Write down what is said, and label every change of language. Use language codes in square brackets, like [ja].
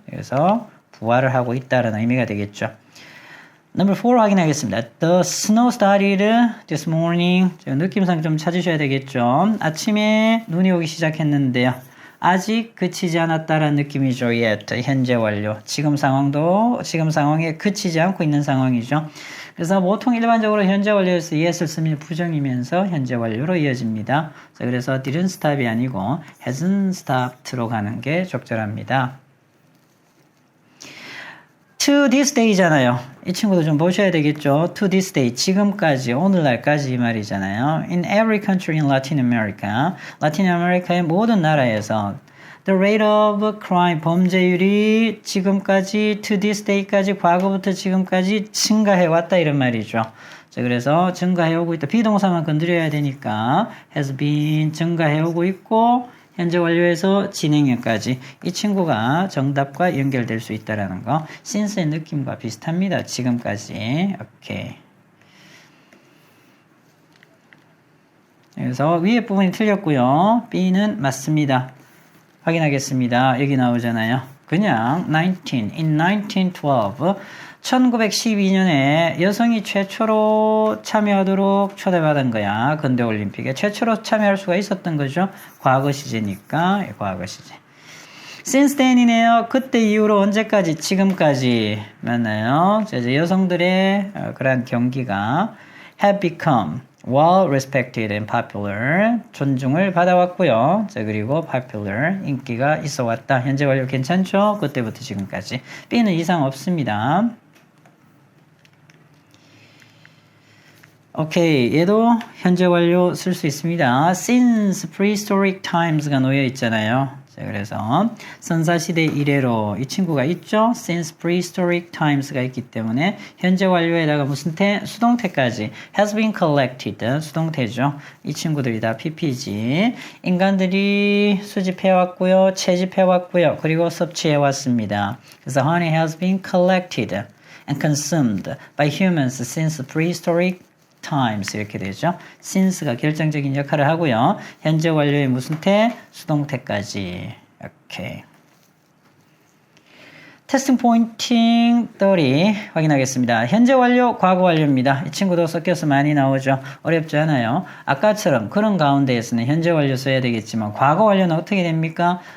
[ko] 그래서 부화를 하고 있다는 의미가 되겠죠. Number 4 확인하겠습니다. [en] The snow started this morning. [ko] 느낌상 좀 찾으셔야 되겠죠. 아침에 눈이 오기 시작했는데요. 아직 그치지 않았다라는 느낌이죠. yet, 현재 완료. 지금 상황에 그치지 않고 있는 상황이죠. 그래서 보통 일반적으로 현재 완료에서 yes를 쓰면 부정이면서 현재 완료로 이어집니다. 그래서 [en] didn't stop [ko] 이 아니고 [en] hasn't stopped [ko] 로 가는 게 적절합니다. [en] To this day [ko] 잖아요. 이 친구도 좀 보셔야 되겠죠. [en] To this day, [ko] 지금까지, 오늘날까지 이 말이잖아요. [en] In every country in Latin America, [ko] 라틴 아메리카의 모든 나라에서 [en] the rate of crime, [ko] 범죄율이 지금까지, [en] to this day [ko] 까지, 과거부터 지금까지 증가해왔다 이런 말이죠. 자, 그래서 증가해오고 있다. 비동사만 건드려야 되니까 has been 증가해오고 있고 현재 완료에서 진행형까지 이 친구가 정답과 연결될 수 있다는 거. since의 느낌과 비슷합니다. 지금까지. 오케이. 그래서 위에 부분이 틀렸고요. B는 맞습니다. 확인하겠습니다. 여기 나오잖아요. 그냥 in 1912 1912년에 여성이 최초로 참여하도록 초대받은 거야. 근대올림픽에 최초로 참여할 수가 있었던 거죠. 과거 시제니까 과거 시제. [en] Since then [ko] 이네요. 그때 이후로 언제까지? 지금까지. 맞나요? 이제 여성들의 그러한 경기가 [en] have become well respected and popular. [ko] 존중을 받아왔고요. 자, 그리고 popular. 인기가 있어 왔다. 현재 완료 괜찮죠? 그때부터 지금까지. B는 이상 없습니다. 오케이, 얘도 현재 완료 쓸 수 있습니다. [en] Since prehistoric times [ko] 가 놓여 있잖아요. 자, 그래서 선사시대 이래로 이 친구가 있죠. [en] Since prehistoric times [ko] 가 있기 때문에 현재 완료에다가 무슨 수동태까지 [en] has been collected [ko] 수동태죠. 이 친구들이 다 PPG. 인간들이 수집해왔고요. 채집해왔고요. 그리고 섭취해왔습니다. 그래서 [en] honey has been collected and consumed by humans since prehistoric times [ko] 이렇게 되죠. since가 결정적인 역할을 하고요. 현재 완료의 무슨 태? 수동태까지. 오케이. 테스팅 포인팅 30 확인하겠습니다. 현재 완료, 과거 완료입니다. 이 친구도 섞여서 많이 나오죠. 어렵지 않아요. 아까처럼 그런 가운데에서는 현재 완료 써야 되겠지만 과거 완료는 어떻게 됩니까?